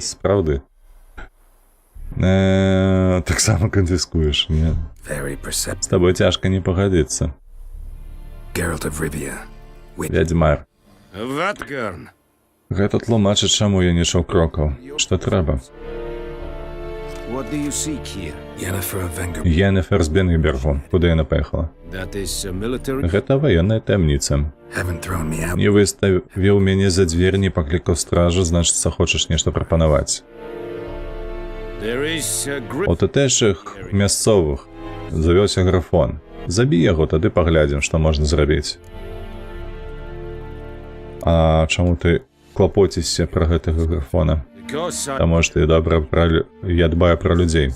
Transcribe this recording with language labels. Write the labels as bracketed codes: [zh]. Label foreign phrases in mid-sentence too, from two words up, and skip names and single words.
[be] Справды? Таксама канфіскуеш, не? З табой цяжка не пагадзіцца. Вядзьмар. Гэта тлумачыць, чаму я не чуў крокаў. Што трэба? [en] what do you seek here? Yennefer of Vengerberg. [uk] Єнефер з Бенгбергу. Куди вона поїхала? [en] That is military. [be] Гэта военная таямніца. [en] Haven't thrown me out. [be] Не выставіў мяне за дзвер, не паклікаў стражу, значыцца, хочаш нешта прапанаваць. [en] There is a [be] У тутэйшых мясцовых завёўся графон. Забі яго, тады паглядзім, што можна зрабіць. А чаму ты клапоцішся пра гэтага графона? Таму што я дбаю пра людзей.